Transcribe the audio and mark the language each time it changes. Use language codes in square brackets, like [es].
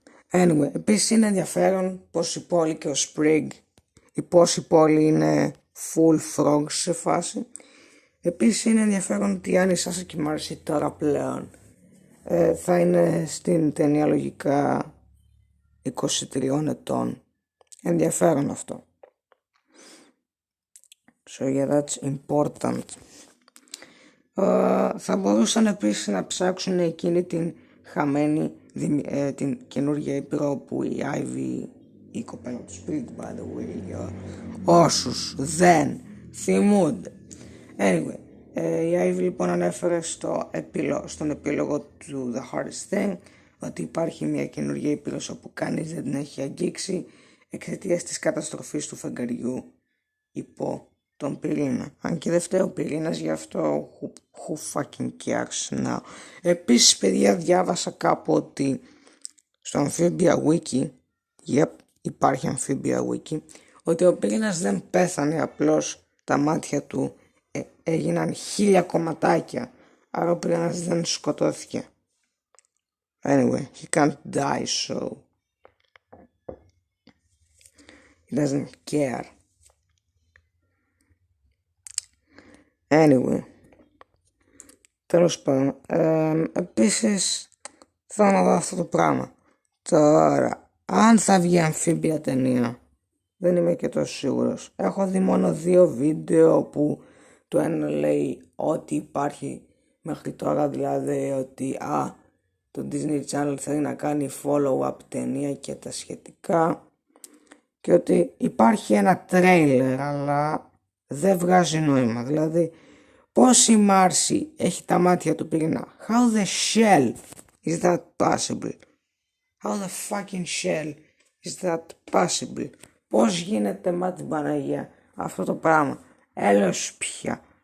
[el] Anyway, επίσης είναι ενδιαφέρον πως η Πόλη και ο Sprig, πως η Πόλη είναι full frogs σε φάση. Επίσης είναι ενδιαφέρον ότι η Άννη, Σάσα και η Μάρση τώρα πλέον θα είναι στην ταινία λογικά 23 ετών. Ενδιαφέρον αυτό. [en] So yeah, that's important. [el] Θα μπορούσαν επίσης να ψάξουν εκείνη την χαμένη την καινούργια ήπειρο που η Ivy, η κοπέλα του Sprig by the way, για όσους δεν θυμούνται. Anyway, η Ivy λοιπόν ανέφερε στον επίλογο του The Hardest Thing ότι υπάρχει μια καινούργια ήπειρος όπου κανείς δεν την έχει αγγίξει εξαιτίας της καταστροφής του φεγγαριού υπό τον πυρήνα. Αν και δεν φταίει ο πυρήνας, γι' αυτό who fucking cares now. Επίσης παιδιά, διάβασα κάπου ότι στο Amphibia Wiki, υπάρχει Amphibia Wiki, ότι ο πυρήνας δεν πέθανε, απλώς τα μάτια του έγιναν 1000 κομματάκια, άρα ο πυρήνας δεν σκοτώθηκε. [en] Anyway, he can't die, so he doesn't care. [el] Anyway, τέλος πάντων, επίσης θέλω να δω αυτό το πράγμα. Τώρα, αν θα βγει Αμφίμπια ταινία, δεν είμαι και τόσο σίγουρος. Έχω δει μόνο 2 βίντεο που το ένα λέει ότι υπάρχει μέχρι τώρα, δηλαδή ότι το Disney Channel θέλει να κάνει follow-up ταινία και τα σχετικά, και ότι υπάρχει ένα τρέιλερ αλλά δεν βγάζει νόημα. Δηλαδή πως η Μάρσι έχει τα μάτια του πυρήνα? [en] How the shell is that possible? How the fucking shell is that possible? [el] Πως γίνεται μάτι Παναγία αυτό το πράγμα? Έλεος πια.